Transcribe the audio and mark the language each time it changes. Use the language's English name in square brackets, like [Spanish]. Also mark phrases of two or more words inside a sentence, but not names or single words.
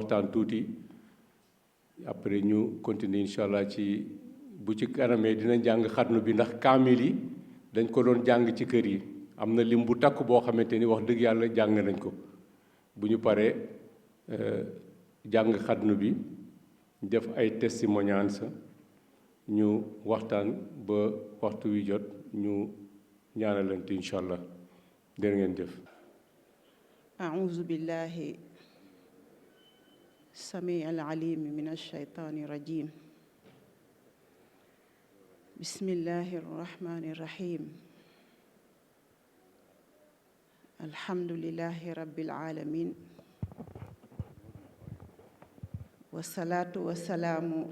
[Wolof] waxtaan tuuti après ñu continuer [Arabic] إن شاء الله [Wolof] ci bu ci kanamee dina jàng xatnu bi ndax kaamil yi dañ ko doon jàng ci kër yi am na lim bu takk boo xamante ni wax dëgg yàlla jàng nañ ko bu ñu paree jàng xatnu bi def ay testimonials ñu waxtaan ba waxtu wi jot ñu ñaanalante [Arabic] إن شاء الله [Wolof] dégg ngeen jëf. [Arabic] أعوذ بالله السميع العليم من الشيطان الرجيم بسم الله الرحمن الرحيم الحمد لله رب العالمين والصلاة والسلام